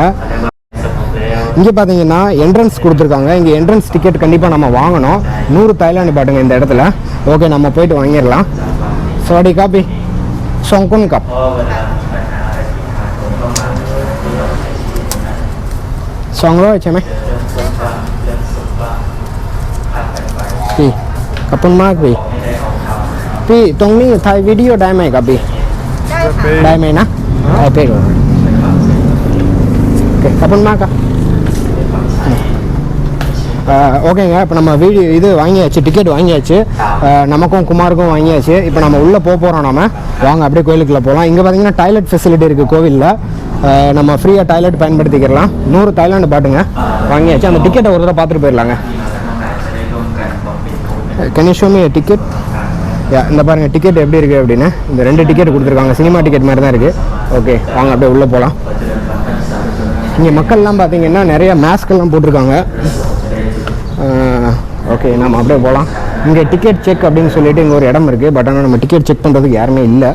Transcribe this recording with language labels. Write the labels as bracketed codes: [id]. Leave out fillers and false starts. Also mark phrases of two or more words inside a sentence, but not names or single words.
[ta] இங்கே பார்த்தீங்கன்னா என்ட்ரன்ஸ் கொடுத்துருக்காங்க. இங்கே [en] entrance ticket [ta] கண்டிப்பாக நம்ம வாங்கணும். 100 தாய்லாந்து பாட்டுங்க இந்த இடத்துல. ஓகே, நம்ம போயிட்டு வாங்கிடலாம். சோடி காப்பி சொங்குன் கப் Songro [th] ใช่ไหมพี่ขอบคุณมากพี่ตรงนี้ถ่ายวิดีโอได้ไหมครับพี่ได้ไหมนะได้ไปก่อนโอเคขอบคุณมากครับ [ta] ஓகேங்க, இப்போ நம்ம இது வாங்கியாச்சு, டிக்கெட் வாங்கியாச்சு. நமக்கும் குமாருக்கும் வாங்கியாச்சு. இப்போ நம்ம உள்ளே போகிறோம். நம்ம வாங்க அப்படியே கோயிலுக்குள்ளே போகலாம். இங்கே பார்த்தீங்கன்னா [en] toilet facility [ta] இருக்குது கோவிலில். நம்ம ஃப்ரீயாக டாய்லெட் பயன்படுத்திக்கலாம். 100 தாய்லாந்து பாட்டுங்க வாங்கியாச்சு. அந்த டிக்கெட்டை ஒரு தடவை பார்த்துட்டு போயிடலாங்க. [en] Can you show me ticket? [ta] இந்த பாருங்கள் டிக்கெட் எப்படி இருக்குது அப்படின்னு. இந்த 2 டிக்கெட் கொடுத்துருக்காங்க. [en] cinema ticket [ta] மாதிரி தான் இருக்குது. ஓகே, வாங்க அப்படியே உள்ளே போகலாம். இங்கே மக்கள்லாம் பார்த்தீங்கன்னா நிறைய மாஸ்கெல்லாம் போட்டிருக்காங்க. ஓகே, நம்ம அப்படியே போகலாம். இங்கே [en] ticket check [ta] அப்படின்னு சொல்லிட்டு இங்கே ஒரு இடம் இருக்குது. பட் ஆனால் நம்ம [en] ticket check [ta] பண்ணுறதுக்கு யாருமே இல்லை.